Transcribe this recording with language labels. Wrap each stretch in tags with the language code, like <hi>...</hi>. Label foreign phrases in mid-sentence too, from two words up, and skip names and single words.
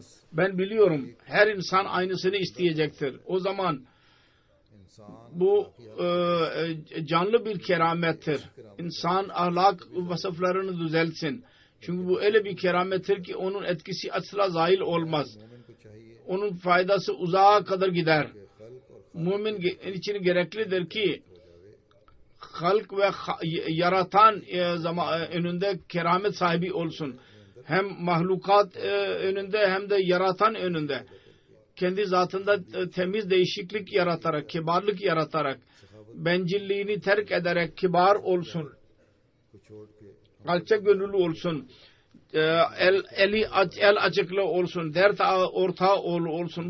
<tr>Ben biliyorum her insan aynısını isteyecektir. O zaman</tr> <hi>इंसान</hi> <tr>bu canlı bir keramettir. İnsan ahlak vasıflarını düzeltsin. Çünkü bu öyle bir keramettir ki onun etkisi asla zahil olmaz.</tr> <hi>मोमिन को चाहिए</hi> <tr>Onun faydası uzağa kadar gider.</tr> <hi>कि खल्क और</hi> <tr>Mümin için gereklidir ki halk ve yaratan önünde keramet sahibi olsun. hem mahlukat önünde hem de yaratan önünde kendi zatında temiz değişiklik yaratarak, kibarlık yaratarak, bencilliğini terk ederek kibar olsun, alçak gönüllü olsun, el açıklı olsun, dert ortağı olsun.</tr>